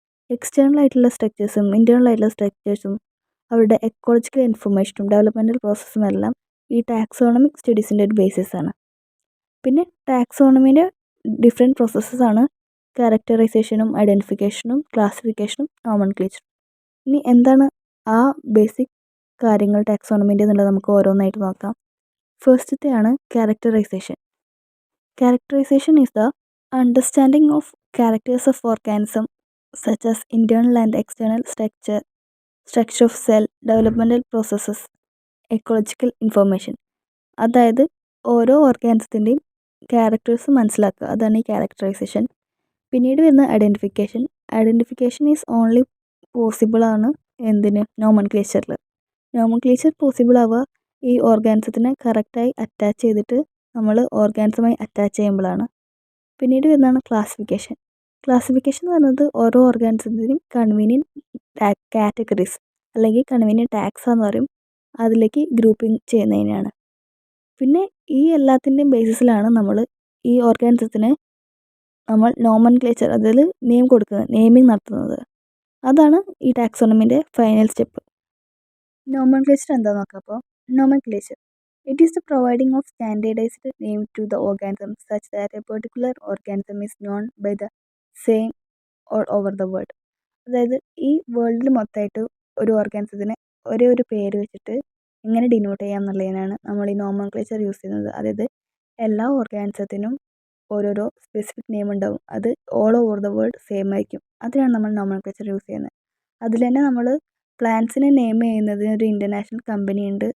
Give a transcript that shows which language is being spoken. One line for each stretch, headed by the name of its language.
Malayalam: External ആയിട്ടുള്ള സ്ട്രക്ചേഴ്സും internal ആയിട്ടുള്ള സ്ട്രക്ചേഴ്സും അവരുടെ എക്കോളജിക്കൽ ഇൻഫർമേഷനും ഡെവലപ്മെൻറ്റൽ പ്രോസസ്സും എല്ലാം ഈ ടാക്സോണമിക് സ്റ്റഡീസിൻ്റെ ഒരു ബേസിസാണ്. പിന്നെ ടാക്സോണമിൻ്റെ ഡിഫറെൻറ്റ് പ്രോസസ്സസാണ് ക്യാരക്ടറൈസേഷനും ഐഡൻറ്റിഫിക്കേഷനും ക്ലാസിഫിക്കേഷനും നോമൻക്ലേച്ചറും. ഇനി എന്താണ് ആ ബേസിക് കാര്യങ്ങൾ ടാക്സോണമിൻ്റെ എന്നുള്ളത് നമുക്ക് ഓരോന്നായിട്ട് നോക്കാം. ഫസ്റ്റത്തെയാണ് characterisation.
English: Characterisation is the understanding of characters of organism such as internal and external structure of cell, developmental processes, ecological information.
Malayalam: അതായത് ഓരോ ഓർഗാനിസത്തിൻ്റെയും ക്യാരക്ടേഴ്സ് മനസ്സിലാക്കുക, അതാണ് ഈ ക്യാരക്ടറൈസേഷൻ. പിന്നീട് വരുന്ന identification.
English: identification is only possible
Malayalam: ആണ് എന്തിന്? നോമൻക്ലേച്ചറിൽ. നോമൻക്ലേച്ചർ പോസിബിൾ ആവുക ഈ ഓർഗാനിസത്തിനെ കറക്റ്റായി അറ്റാച്ച് ചെയ്തിട്ട് നമ്മൾ ഓർഗാനിസമായി അറ്റാച്ച് ചെയ്യുമ്പോഴാണ്. പിന്നീട് വരുന്നതാണ് ക്ലാസിഫിക്കേഷൻ. ക്ലാസിഫിക്കേഷൻ എന്ന് പറയുന്നത് ഓരോ ഓർഗാനിസത്തിൻ്റെയും കൺവീനിയൻറ്റ് കാറ്റഗറീസ് അല്ലെങ്കിൽ കൺവീനിയൻറ്റ് ടാക്സ എന്ന് പറയും, അതിലേക്ക് ഗ്രൂപ്പിംഗ് ചെയ്യുന്നതിനാണ്. പിന്നെ ഈ എല്ലാത്തിൻ്റെയും ബേസിസിലാണ് നമ്മൾ ഈ ഓർഗാനിസത്തിന് നമ്മൾ നോമൻക്ലേച്ചർ, അതിൽ നെയിം കൊടുക്കുന്നത്, നെയിമിംഗ് നടത്തുന്നത്. അതാണ് ഈ ടാക്സോണമിൻ്റെ ഫൈനൽ സ്റ്റെപ്പ്. നോമൻക്ലേച്ചർ എന്താണെന്ന് നോക്കാം. അപ്പോൾ
English: Nomenclature, it is the providing of standardized name to the organism such that a particular organism is known by the same all over the world.
Malayalam: അതായത് ഈ വേൾഡിൽ മൊത്തമായിട്ട് ഒരു ഓർഗാനിസത്തിന് ഒരേ ഒരു പേര് വെച്ചിട്ട് എങ്ങനെ ഡിനോട്ട് ചെയ്യാം എന്നുള്ളതിനാണ് നമ്മൾ ഈ നോമൻക്ലേച്ചർ യൂസ് ചെയ്യുന്നത്. അതായത് എല്ലാ ഓർഗാനിസത്തിനും ഓരോരോ സ്പെസിഫിക് നെയിം ഉണ്ടാവും, അത്
English: all over the world same
Malayalam: ആയിരിക്കും. അതിനാണ് നമ്മൾ നോമൻക്ലേച്ചർ യൂസ് ചെയ്യുന്നത്. അതിൽ തന്നെ നമ്മൾ പ്ലാന്റ്സിനെ നെയിം ചെയ്യുന്നതിന് ഒരു ഇൻ്റർനാഷണൽ കമ്പനി ഉണ്ട്.